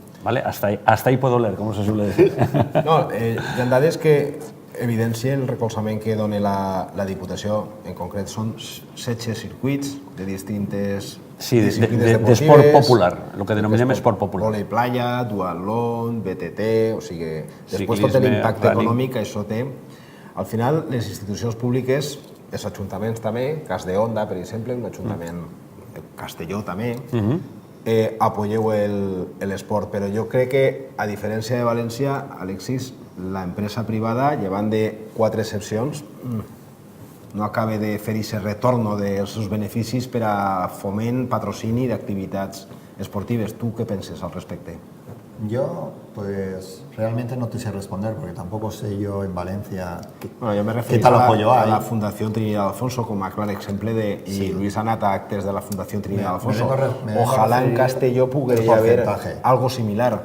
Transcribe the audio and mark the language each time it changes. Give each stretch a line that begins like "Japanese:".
Spanish: Hasta ahí puedo leer, com se suele decir.
Catalan: No, hi ha dades que evidencien el recolzament que dona la Diputació. En concret són 16 circuits de distintes disciplines deportives. D'esport popular, el que denominem esport popular. Volei playa, duatlón, BTT, o sigui, després tot l'impacte econòmic que això té. Al final, les institucions públiques, els ajuntaments també, Cas de Onda, per exemple, un ajuntament de Castelló també, apoyeu l'esport, però jo crec que, a diferència de València, Alexis, l'empresa privada, llevant de 4 excepcions, no acaba de fer aquest retorn dels seus beneficis per a foment, patrocini d'activitats esportives. Tu què penses al respecte?
Spanish: Yo, pues, realmente no te sé responder, porque tampoco sé yo en Valencia bueno, yo me refiero a la Fundación Trinidad Alfonso como a
Catalan: clar exemple de...
Spanish: Y Luis
Catalan: ha anat a actes
Spanish: de la Fundación Trinidad Alfonso. Ojalá en Castelló pudiera haber algo similar.